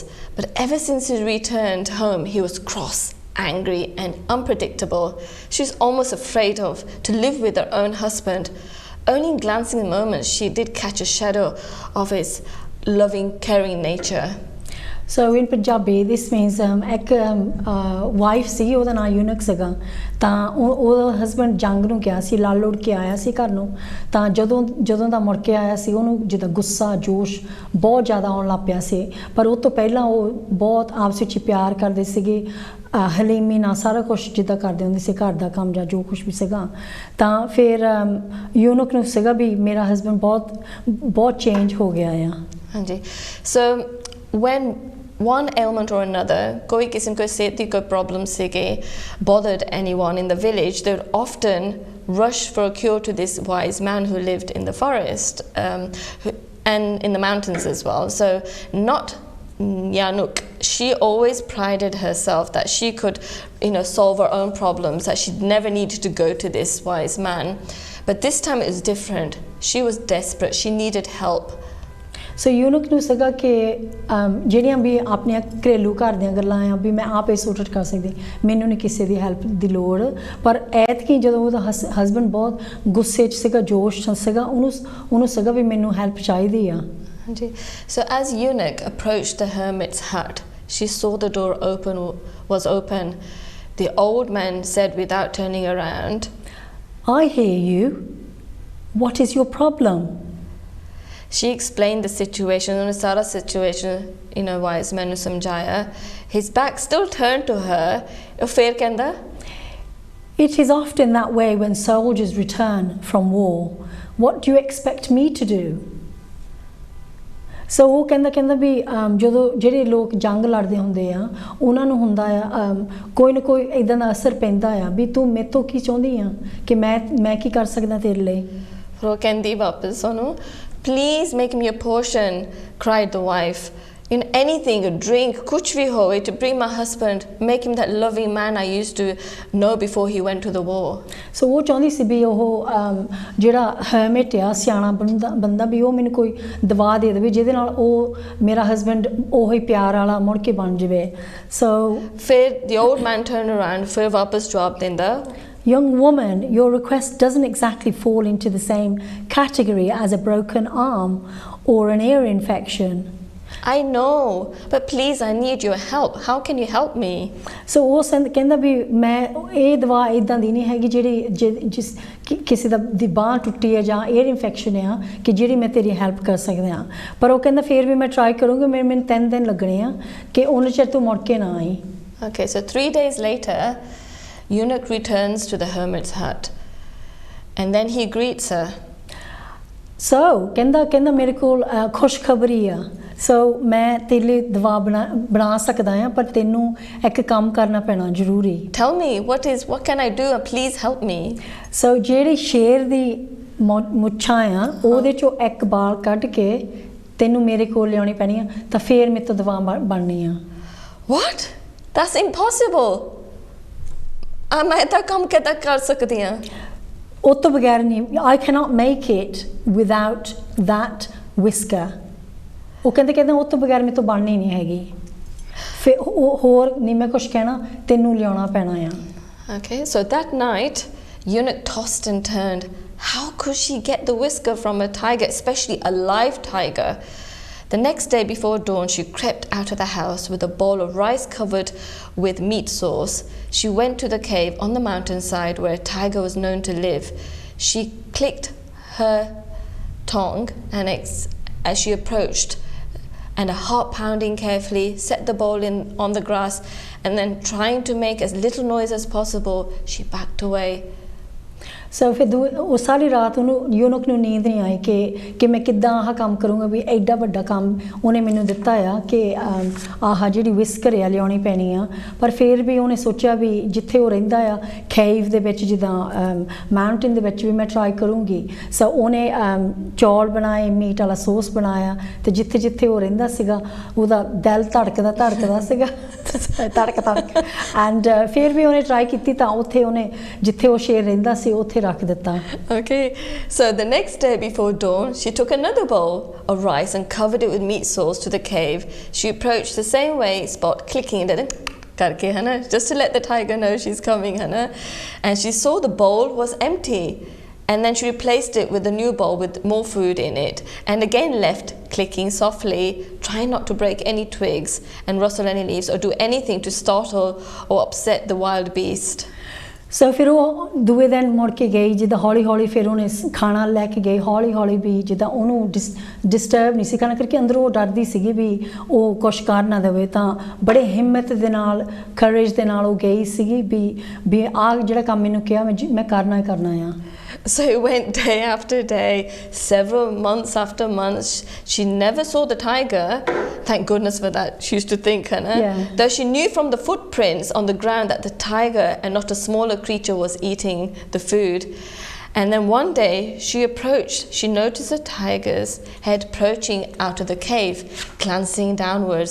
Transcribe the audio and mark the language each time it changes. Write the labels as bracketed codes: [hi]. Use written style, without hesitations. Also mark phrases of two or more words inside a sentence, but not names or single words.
[en] But ever since he returned home, he was cross, angry, and unpredictable. She was almost afraid to live with her own husband. Only in glancing moments, she did catch a shadow of his loving, caring nature. So in Punjabi, this means [pa] ਇੱਕ ਵਾਈਫ਼ ਸੀ ਓਦਾ ਨਾ Eunuch ਸੀਗਾ ਤਾਂ ਓਦਾ ਹਸਬੈਂਡ ਜੰਗ ਨੂੰ ਗਿਆ ਸੀ ਲਾਲ ਲੋਡ ਕੇ ਆਇਆ ਸੀ ਘਰ ਨੂੰ ਤਾਂ ਜਦੋਂ ਦਾ ਮੁੜ ਕੇ ਆਇਆ ਸੀ ਓਨੂੰ ਜਿੱਦਾਂ ਗੁੱਸਾ ਜੋਸ਼ ਬਹੁਤ ਜ਼ਿਆਦਾ ਆਉਣ ਲੱਗ ਪਿਆ ਸੀ ਪਰ ਉਦ ਤੋਂ ਪਹਿਲਾਂ ਓਹ ਬਹੁਤ ਆਪਸੇ ਵਿੱਚ ਪਿਆਰ ਕਰਦੇ ਸੀਗੇ ਹਲੀਮੀ ਨਾ ਸਾਰਾ ਕੁਛ ਜਿਦਾ ਕਰਤੇ ਹੋਂਗੇ ਸੇ ਘਰ ਕਾ ਕਾਮ ਯਾ ਜੋ ਕੁਛ ਭੀ ਸਗਾ ਤੋ ਫਿਰ ਯੂਨੁਕ ਨੇ ਸਗਾ ਭੀ ਮੇਰਾ ਹਸਬੈਂਡ ਬਹੁਤ ਚੇਂਜ ਹੋ ਗਯਾ ਹੈ [hi] हाँ जी [en] so when one ailment or another [hi] कोई किस्म को सेहती कोई [en] problem से bothered anyone in the village, they would often rush for a cure to this wise man who lived in the forest and in the mountains as well. So not Yanuk, she always prided herself that she could, solve her own problems, that she never needed to go to this wise man. But this time it was different. She was desperate. She needed help. [pa] So Eunuch nu सगा कि ਜਿਹੜੀਆਂ ਵੀ ਆਪਣੀਆਂ ਘਰੇਲੂ ਘਰ ਦੀਆਂ ਗੱਲਾਂ ਆ ਵੀ ਮੈਂ ਆਪੇ ਸੌਰਟ ਕਰ ਸਕਦੀ ਮੈਨੂੰ ਨਹੀਂ ਕਿਸੇ ਦੀ ਹੈਲਪ ਦੀ ਲੋੜ ਪਰ ਐਤਕੀ ਜਦੋਂ ਉਹਦਾ ਹਸਬੰਡ ਬਹੁਤ ਗੁੱਸੇ 'ਚ ਸੀਗਾ ਜੋਸ਼ 'ਚ ਸੀਗਾ ਉਹਨੂੰ ਸੀਗਾ ਵੀ ਮੈਨੂੰ ਹੈਲਪ ਚਾਹੀਦੀ ਆ [en] So as Eunuch approached the hermit's hut, she saw the door was open. The old man said without turning around, I hear you. What is your problem? She explained the situation, the Sara situation, wise man samjhaya. His back still turned to her. [pa] ਫਿਰ ਕਹਿੰਦਾ? [en] It is often that way when soldiers return from war. What do you expect me to do? [pa] So ਉਹ ਕਹਿੰਦਾ ਵੀ ਜਦੋਂ ਜਿਹੜੇ ਲੋਕ ਜੰਗ ਲੜਦੇ ਹੁੰਦੇ ਆ ਉਹਨਾਂ ਨੂੰ ਹੁੰਦਾ ਆ ਕੋਈ ਨਾ ਕੋਈ ਇਦਾਂ ਦਾ ਅਸਰ ਪੈਂਦਾ ਆ ਵੀ ਤੂੰ ਮੇਰੇ ਤੋਂ ਕੀ ਚਾਹੁੰਦੀ ਆ ਕਿ ਮੈਂ ਕੀ ਕਰ ਸਕਦਾ ਤੇਰੇ ਲਈ ਉਹ ਕਹਿੰਦੀ ਵਾਪਸ ਉਹਨੂੰ [en] Please make me a portion, cried the wife. in anything, a drink, [hi] कुछ भी हो, [en] to bring my husband, make him that loving man I used to know before he went to the war. [pa] So ਉਹ ਚਾਹੁੰਦੀ ਸੀ ਵੀ ਉਹ ਜਿਹੜਾ hermit ਆ ਸਿਆਣਾ ਬੰਦਾ ਵੀ ਉਹ ਮੈਨੂੰ ਕੋਈ ਦਵਾ ਦੇ ਦੇਵੇ ਜਿਹਦੇ ਨਾਲ ਉਹ ਮੇਰਾ ਹਸਬੈਂਡ ਉਹੀ ਪਿਆਰ ਵਾਲਾ ਮੁੜ ਕੇ ਬਣ ਜਾਵੇ. So [en] ਫਿਰ the old man turned around, [pa] ਫਿਰ ਵਾਪਸ ਜਵਾਬ ਦਿੰਦਾ, [en] young woman, your request doesn't exactly fall into the same category as a broken arm or an ear infection. I know, but please, I need your help. How can you help me? [pa] So ਉਹ ਕਹਿੰਦਾ ਵੀ ਮੈਂ ਇਹ ਦਵਾ ਇਦਾਂ ਦੀ ਨਹੀਂ ਹੈਗੀ ਜਿਹੜੀ ਜਿਸ ਕਿਸੇ ਦੀ ਬਾਂਹ ਟੁੱਟੀ ਹੈ ਜਾਂ [en] air infection [pa] ਆ ਕਿ ਜਿਹੜੀ ਮੈਂ ਤੇਰੀ ਹੈਲਪ ਕਰ ਸਕਦਾ ਹਾਂ. ਪਰ ਉਹ ਕਹਿੰਦਾ ਫਿਰ ਵੀ ਮੈਂ ਟਰਾਈ ਕਰੂੰਗੀ, ਮੈਨੂੰ 3 ਦਿਨ ਲੱਗਣੇ ਆ ਕਿ ਉਹਨਾਂ ਚਿਰ ਤੂੰ ਮੁੜ ਕੇ ਨਾ ਆਈ. [en] Okay, so 3 days later, eunuch returns to the hermit's hut, and then he greets her. [pa] So ਕਹਿੰਦਾ ਮੇਰੇ ਕੋਲ ਖੁਸ਼ਖਬਰੀ ਆ. So ਮੈਂ ਤੇਰੇ ਲਈ ਦਵਾ ਬਣਾ ਸਕਦਾ ਹਾਂ ਪਰ ਤੈਨੂੰ ਇੱਕ ਕੰਮ ਕਰਨਾ ਪੈਣਾ ਜ਼ਰੂਰੀ. [en] Tell me, what can I do? Please help me. [pa] So ਜਿਹੜੀ ਸ਼ੇਰ ਦੀ ਮੁੱਛਾਂ ਆ ਉਹਦੇ ਚੋਂ ਇੱਕ ਬਾਲ ਕੱਢ ਕੇ ਤੈਨੂੰ ਮੇਰੇ ਕੋਲ ਲਿਆਉਣੀ ਪੈਣੀ ਆ ਤਾਂ ਫੇਰ ਮੇਰੇ ਤੋਂ ਦਵਾ ਬਣਨੀ ਆ. [en] What? That's impossible. [pa] ਮੈਂ ਤਾਂ ਕੰਮ ਕਿੱਦਾਂ ਕਰ ਸਕਦੀ ਹਾਂ? ਉਹ ਤੋਂ ਬਗੈਰ ਨਹੀਂ. [en] I cannot make it without that whisker. [pa] ਉਹ ਕਹਿੰਦੇ ਉਹ ਤੋਂ ਬਗੈਰ ਮੇਰੇ ਤੋਂ ਬਣਨੀ ਨਹੀਂ ਹੈਗੀ. ਫਿਰ ਹੋਰ ਨਹੀਂ ਮੈਂ ਕੁਝ ਕਹਿਣਾ, ਤੈਨੂੰ ਲਿਆਉਣਾ ਪੈਣਾ ਆ. [en] Okay, so that night, eunuch tossed and turned. How could she get the whisker from a tiger, especially a live tiger? The next day before dawn, she crept out of the house with a bowl of rice covered with meat sauce. She went to the cave on the mountainside where a tiger was known to live. She clicked her tongue and as she approached, and a heart pounding carefully, set the bowl on the grass, and then trying to make as little noise as possible, she backed away. [pa] So ਫਿਰ ਉਹ ਸਾਰੀ ਰਾਤ ਉਹਨੂੰ ਯੂਨਕ ਨੂੰ ਨੀਂਦ ਨਹੀਂ ਆਈ ਕਿ ਮੈਂ ਕਿੱਦਾਂ ਆਹ ਕੰਮ ਕਰੂੰਗਾ ਵੀ ਐਡਾ ਵੱਡਾ ਕੰਮ ਉਹਨੇ ਮੈਨੂੰ ਦਿੱਤਾ ਆ ਕਿ ਆਹ ਜਿਹੜੀ ਵਿਸਕਰ ਆ ਲਿਆਉਣੀ ਪੈਣੀ ਆ. ਪਰ ਫਿਰ ਵੀ ਉਹਨੇ ਸੋਚਿਆ ਵੀ ਜਿੱਥੇ ਉਹ ਰਹਿੰਦਾ ਆ ਕੇਵ ਦੇ ਵਿੱਚ ਜਿੱਦਾਂ ਮਾਊਂਟੇਨ ਦੇ ਵਿੱਚ ਵੀ ਮੈਂ ਟਰਾਈ ਕਰੂੰਗੀ. ਸੋ ਉਹਨੇ ਚੌਲ ਬਣਾਏ, ਮੀਟ ਵਾਲਾ ਸੌਸ ਬਣਾਇਆ ਤੇ ਜਿੱਥੇ ਜਿੱਥੇ ਉਹ ਰਹਿੰਦਾ ਸੀਗਾ ਉਹਦਾ ਦਿਲ ਧੜਕਦਾ ਸੀਗਾ ਧੜਕ ਐਂਡ ਫਿਰ ਵੀ ਉਹਨੇ ਟਰਾਈ ਕੀਤੀ ਤਾਂ ਉੱਥੇ ਉਹਨੇ ਜਿੱਥੇ ਉਹ ਸ਼ੇਰ ਰਹਿੰਦਾ ਸੀ ਉੱਥੇ ਰੱਖ ਦਿੱਤਾ. [en] Okay, so the next day before dawn, she took another bowl of rice and covered it with meat sauce to the cave. She approached the same way, spot clicking it karke, just to let the tiger know she's coming, and she saw the bowl was empty. And then she replaced it with a new bowl with more food in it, and again left clicking softly, trying not to break any twigs and rustle any leaves or do anything to startle or upset the wild beast. [pa] ਸੋ ਫਿਰ ਉਹ ਦੂਏ ਦਿਨ ਮੁੜ ਕੇ ਗਈ ਜਿੱਦਾਂ ਹੌਲੀ ਹੌਲੀ ਫਿਰ ਉਹਨੇ ਖਾਣਾ ਲੈ ਕੇ ਗਈ ਹੌਲੀ ਹੌਲੀ ਵੀ ਜਿੱਦਾਂ ਉਹਨੂੰ ਡਿਸਟਰਬ ਨਹੀਂ ਸੀ ਕਰਨਾ ਕਰਕੇ ਅੰਦਰੋਂ ਉਹ ਡਰਦੀ ਸੀਗੀ ਵੀ ਉਹ ਕੁਛ ਕਰ ਨਾ ਦੇਵੇ. ਤਾਂ ਬੜੇ ਹਿੰਮਤ ਦੇ ਨਾਲ ਕਰੇਜ ਦੇ ਨਾਲ ਉਹ ਗਈ ਸੀਗੀ ਵੀ ਆਹ ਜਿਹੜਾ ਕੰਮ ਮੈਨੂੰ ਕਿਹਾ ਮੈਂ ਕਰਨਾ ਹੀ ਕਰਨਾ ਆ. [en] So it went day after day, several months after months. She never saw the tiger. Thank goodness for that, she used to think, Yeah. Though she knew from the footprints on the ground that the tiger and not a smaller creature was eating the food. And then one day she noticed a tiger's head approaching out of the cave, glancing downwards.